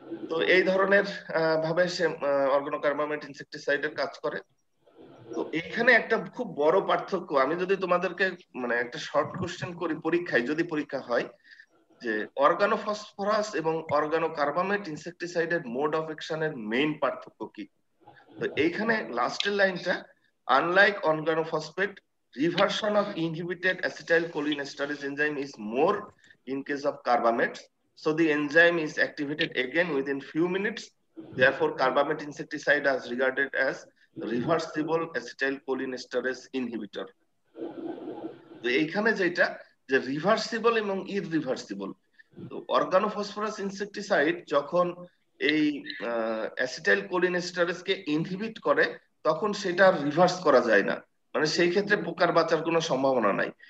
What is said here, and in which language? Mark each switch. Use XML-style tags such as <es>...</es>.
<bn>তো এই ধরনের ভাবে সে অর্গানোকার্বামেট ইনসেকটিসাইডের কাজ করে। তো এইখানে একটা খুব বড় পার্থক্য, আমি যদি তোমাদেরকে মানে একটা শর্ট কোশ্চেন করি পরীক্ষায়, যদি পরীক্ষা হয় যে অর্গানোফসফরাস এবং অর্গানোকার্বামেট ইনসেকটিসাইডের মোড অফ অ্যাকশনের মেইন পার্থক্য কি? তো এইখানে লাস্টের লাইনটা,</bn> <en>Unlike organophosphate, reversion of inhibited acetylcholinesterase enzyme is more in case of carbamate, so the enzyme is activated again within few minutes. Therefore carbamate insecticide is regarded as reversible acetylcholinesterase inhibitor.</en> <bn>তো এইখানে যেটা যে reversible এবং ইররিভার্সিবল, তো organophosphorus insecticide যখন এই অ্যাসিটাইলকোলিনেস্টারেজকে inhibit করে তখন সেটা রিভার্স করা যায় না, মানে সেই ক্ষেত্রে পোকার বাঁচার কোনো সম্ভাবনা নাই।</bn>